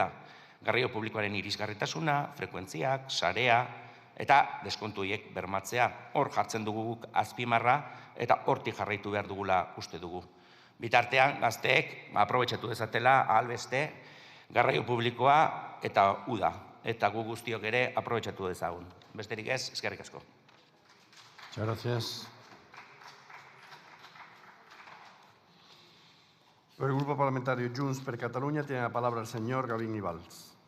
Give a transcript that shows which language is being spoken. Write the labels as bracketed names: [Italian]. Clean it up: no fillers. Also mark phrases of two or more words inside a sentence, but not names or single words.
[Basque] Garraio publikoaren irisgarritasuna, frekuentziak, sarea, eta deskontu horiek bermatzea. Hor jartzen dugu guk azpimarra, eta hortik jarraitu behar dugula uste dugu. Bitartean, gazteek, aprobetxatu dezatela, ahalbeste, garraio publikoa eta uda. Eta gu guztiok ere aprobetxatu dezagun. Besterik ez, eskerrik asko. [Spanish] Muchas gracias. Por el Grupo Parlamentario Junts per Catalunya tiene la palabra el señor Gavín Ibáñez.